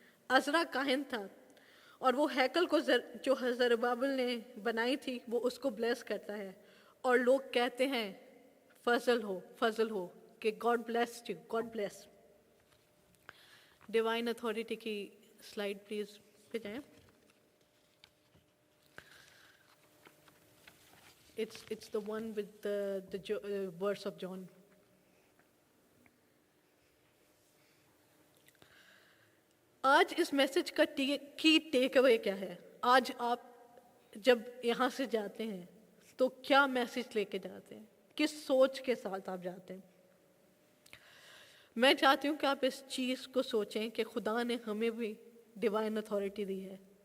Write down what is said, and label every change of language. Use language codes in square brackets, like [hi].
[hi] अज़रा काहिन था और वो हैकल को जो ज़रुब्बाबेल ने बनाई थी वो उसको ब्लेस करता है और लोग कहते हैं फजल हो कि [en] God bless you, God bless. [hi] Divine authority की स्लाइड प्लीज पे जाएं. [en] It's the one with the verse of John. [hi] आज इस मैसेज का की टेक अवे क्या है? आज आप जब यहाँ से जाते हैं तो क्या मैसेज लेके जाते हैं? किस सोच के साथ आप जाते हैं? मैं चाहती हूँ कि आप इस चीज़ को सोचें कि खुदा ने हमें भी डिवाइन अथॉरिटी दी है।